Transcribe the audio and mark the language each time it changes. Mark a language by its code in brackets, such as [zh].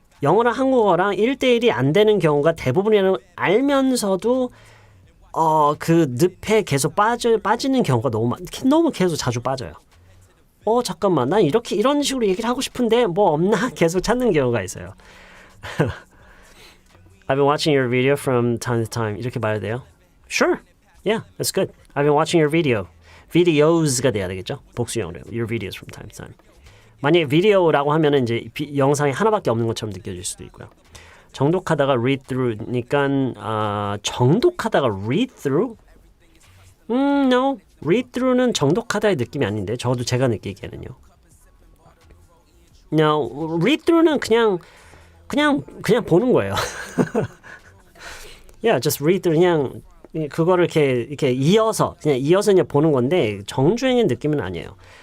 [ko] 영어랑 한국어랑 1대1이 안 되는 경우가 대부분이라는 알면서도 그 늪에 계속 빠지는 경우가 너무 계속 자주 빠져요. 잠깐만 난 이런 식으로 얘기를 하고 싶은데 뭐 없나 계속 찾는 경우가 있어요. [en] I've been watching your video from time to time. [ko] 이렇게 말해도 돼요? [en] Sure. Yeah, that's good. I've been watching your videos가 [ko] 돼야 되겠죠? 복수형으로. [en] Your videos from time to time. [ko] 만약에 비디오라고 하면은 이제 영상이 하나밖에 없는 것처럼 느껴질 수도 있고요. 정독하다가 read through니까 정독하다가 read through? [en] No. [ko] read through는 정독하다의 느낌이 아닌데 적어도 제가 느끼기에는요. No. read through는 그냥 보는 거예요. Yeah, just read through 그냥 그거를 이렇게 이어서 그냥 보는 건데 정주행의 느낌은 아니에요.